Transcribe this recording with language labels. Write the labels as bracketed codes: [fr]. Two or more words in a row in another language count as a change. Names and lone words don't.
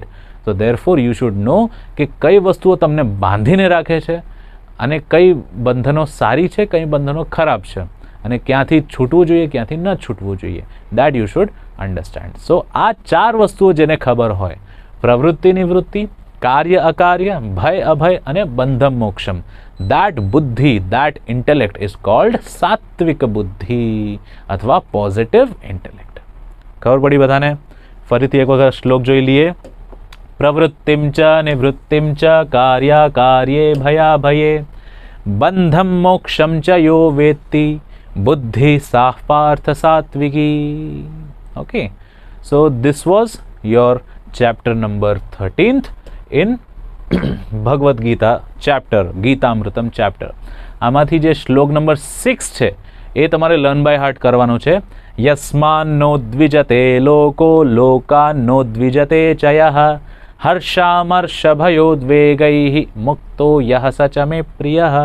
[gu] તો [en] therefore you should know [gu] કે કઈ વસ્તુઓ તમને બાંધીને રાખે છે અને કઈ બંધનો સારી છે, કઈ બંધનો ખરાબ છે, અને ક્યાંથી છૂટવું જોઈએ, ક્યાંથી ન છૂટવું જોઈએ. [en] that you should understand. [gu] સો આ 4 વસ્તુઓ જેને ખબર હોય, પ્રવૃત્તિ નિવૃત્તિ, કાર્ય અકાર્ય, ભય અભય અને બંધમ મોક્ષમ, [en] that બુદ્ધિ, that intellect is called [gu] સાત્વિક બુદ્ધિ અથવા [en] positive intellect. [gu] ખબર પડી બધાને? ફરીથી એક વખત શ્લોક જોઈ લઈએ. [sa] પ્રવૃત્તિમ ચ નિવૃત્તિમ ચ કાર્યા કાર્યે ભયા ભયે બંધમ મોક્ષમ ચ યો વેત્તિ બુદ્ધિ સાહ પાર્થ સાત્વિકી. [en] Okay, so this was your chapter number 13th in ભગવદ્ ગીતા ચેપ્ટર, ગીતામૃતમ ચેપ્ટર. [gu] આમાંથી જે શ્લોક નંબર 6 છે એ તમારે [en] learn by heart [gu] કરવાનું છે. [sa] યસ્માન નો દ્વિજતે લોકો લોકાન નો દ્વિજતે ચયઃ હર્ષામર્ષભયોદ્વેગૈઃ મુક્તો યઃ સચ મે પ્રિયઃ.